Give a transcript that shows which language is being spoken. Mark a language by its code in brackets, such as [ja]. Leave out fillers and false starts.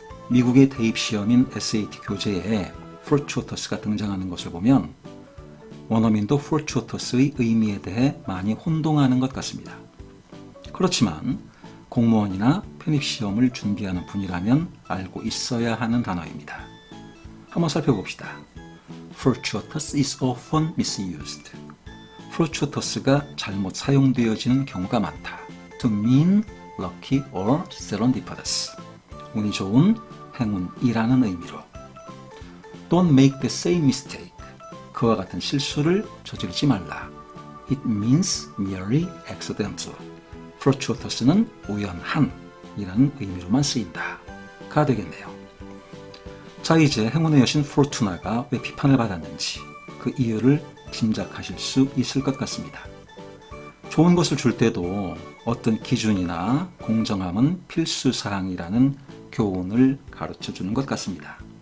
[ko] 미국의 대입시험인 SAT 교재에 fortuitous가 등장하는 것을 보면 원어민도 fortuitous의 의미에 대해 많이 혼동하는 것 같습니다. 그렇지만 공무원이나 편입시험을 준비하는 분이라면 알고 있어야 하는 단어입니다. 한번 살펴봅시다. [en] Fortuitous is often misused. [ko] fortuitous가 잘못 사용되어지는 경우가 많다. [en] To mean lucky or serendipitous. [ko] 운이 좋은, 행운이라는 의미로. [en] Don't make the same mistake. [ko] 그와 같은 실수를 저지르지 말라. [en] It means merely accidental. [ko] fortuitous는 우연한 이라는 의미로만 쓰인다. 가 되겠네요. 자, 이제 행운의 여신 포르투나가 왜 비판을 받았는지 그 이유를 짐작하실 수 있을 것 같습니다. 좋은 것을 줄 때도 어떤 기준이나 공정함은 필수사항이라는 교훈을 가르쳐주는 것 같습니다.